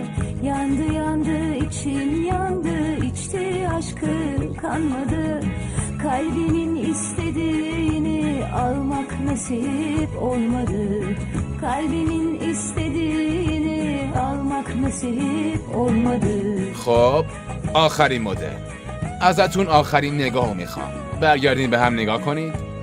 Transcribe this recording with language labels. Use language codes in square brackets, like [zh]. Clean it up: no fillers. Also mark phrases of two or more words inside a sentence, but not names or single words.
[tr] Yandı içim yandı, içti aşkı kanmadı. Kalbinin istediğini almak nasip olmadı. Kalbinin istediğini almak nasip olmadı. [fa] خب آخرین مدل. ازتون آخرین نگاهو میخوام. برگردین به هم نگاه کنید.